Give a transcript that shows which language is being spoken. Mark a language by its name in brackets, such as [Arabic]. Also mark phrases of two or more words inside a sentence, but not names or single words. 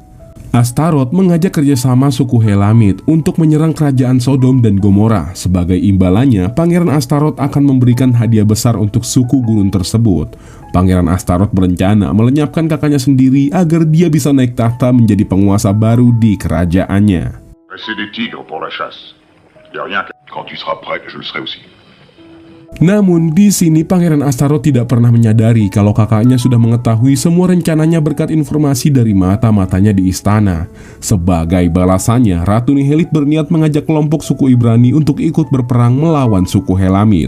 [Indonesian] Astaroth mengajak kerjasama suku Helamit untuk menyerang kerajaan Sodom dan Gomora. Sebagai imbalannya, Pangeran Astaroth akan memberikan hadiah besar untuk suku gurun tersebut. Pangeran Astaroth berencana melenyapkan kakaknya sendiri agar dia bisa naik tahta menjadi penguasa baru di kerajaannya. [French] C'est des tigres pour la chasse. Y a rien que... Quand tu seras prêt, je le serai aussi. [Indonesian] Namun di sini Pangeran Astaroth tidak pernah menyadari kalau kakaknya sudah mengetahui semua rencananya berkat informasi dari mata-matanya di istana. Sebagai balasannya, Ratu Nihelip berniat mengajak kelompok suku Ibrani untuk ikut berperang melawan suku Helamit.